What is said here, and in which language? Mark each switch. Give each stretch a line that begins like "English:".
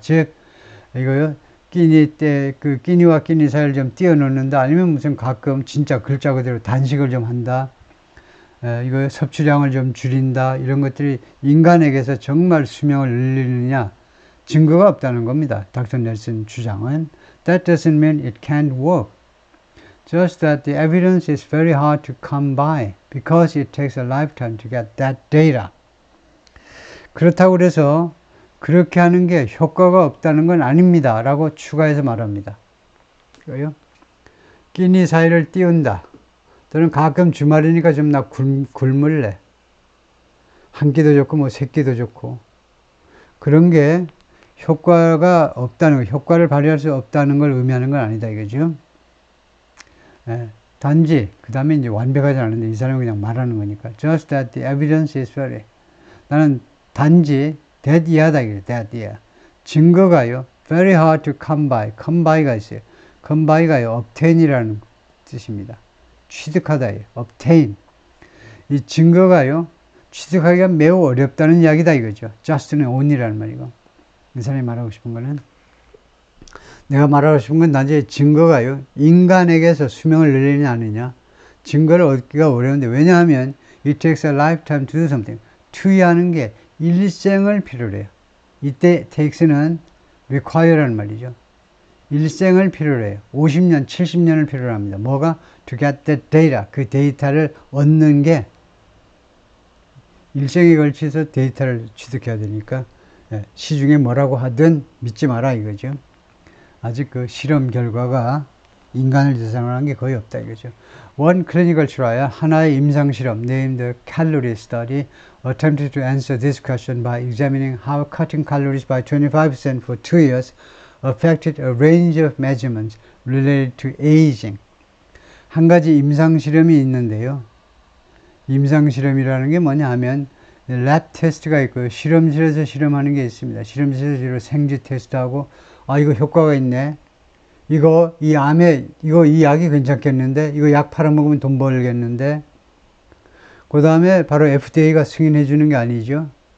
Korean: 즉, 이거요, 끼니와 끼니 사이를 좀 띄워놓는다, 아니면 무슨 가끔 진짜 글자 그대로 단식을 좀 한다, 이거 섭취량을 좀 줄인다, 이런 것들이 인간에게서 정말 수명을 늘리느냐, 증거가 없다는 겁니다. 닥터 넬슨 주장은.
English: That doesn't mean it can't work. Just that the evidence is very hard to come by because it takes a lifetime to get that data.
Korean: 그렇다고 그래서 그렇게 하는 게 효과가 없다는 건 아닙니다, 라고 추가해서 말합니다. 그거요, 끼니 사이를 띄운다, 또는 가끔 주말이니까 좀 나 굶을래, 한 끼도 좋고 뭐 세 끼도 좋고, 그런 게 효과가 없다는 거, 효과를 발휘할 수 없다는 걸 의미하는 건 아니다 이거죠. 단지 그 다음에 이제 완벽하지 않은데, 이 사람이 그냥 말하는 거니까,
English: just that the evidence is very,
Korean: 나는 단지 that 이하다 이거죠. that 이하, 증거가요,
English: very hard to come by,
Korean: come by가 있어요. come by가요, obtain이라는 뜻입니다. 취득하다예요. obtain. 이 증거가요, 취득하기가 매우 어렵다는 이야기다 이거죠. just는 only라는 말이고, 이 사람이 말하고 싶은 거는, 내가 말하고 싶은 건 단지 증거가요, 인간에게서 수명을 늘리느냐 아니냐, 증거를 얻기가 어려운데, 왜냐하면
English: it takes a lifetime to do something,
Korean: to하는 게 일생을 필요로 해요. 이때 takes는 require라는 말이죠. 일생을 필요로 해요. 50년, 70년을 필요로 합니다. 뭐가?
English: to get that data,
Korean: 그 데이터를 얻는 게 일생에 걸쳐서 데이터를 취득해야 되니까, 시중에 뭐라고 하든 믿지 마라 이거죠. 아직 그 실험 결과가 인간을 대상으로 한 게 거의 없다 이거죠.
English: One clinical trial,
Korean: 하나의 임상 실험,
English: named the calorie study, attempted to answer this question by examining how cutting calories by 25% for 2 years affected a range of measurements related to aging.
Korean: 한 가지 임상 실험이 있는데요. 임상 실험이라는 게 뭐냐 하면 랩 테스트가 있고요, 실험실에서 실험하는 게 있습니다. 실험실에서 주로 생쥐 테스트하고, 아 이거 효과가 있네, 이 암에, 이 약이 괜찮겠는데, 이거 약 팔아먹으면 돈 벌겠는데, 그 다음에 바로 FDA가 승인해 주는 게 아니죠.